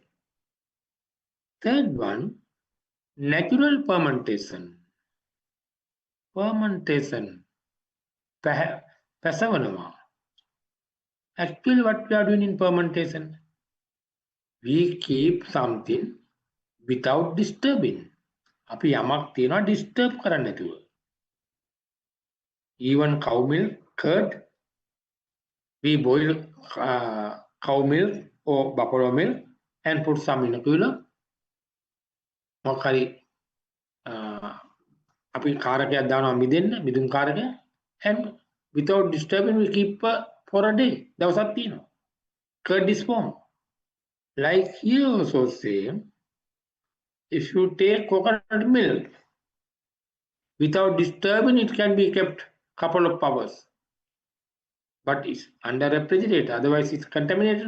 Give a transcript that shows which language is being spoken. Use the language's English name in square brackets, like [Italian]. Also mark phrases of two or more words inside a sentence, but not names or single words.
[English] Third one, natural fermentation. Fermentation. Pasavanama. Actually, what we are doing in fermentation? We keep something without disturbing. [Sinhala] අපි යමක් තියනවා disturb කරන්න නැතුව. [English] Even cow milk, curd, we boil cow milk or buffalo milk and put some in a cooler. [Sinhala] මොකක් හරි අපි කාරකයක් දානවා මිදෙන්න, මිදුම් කාරකයක්, [English] and without disturbing we keep for a day. [Sinhala] දවසක් තියෙනවා. [English] Curd is formed. Like here also same. If you take coconut milk, without disturbing it can be kept couple of hours. But it's under refrigerator, otherwise it's contaminated.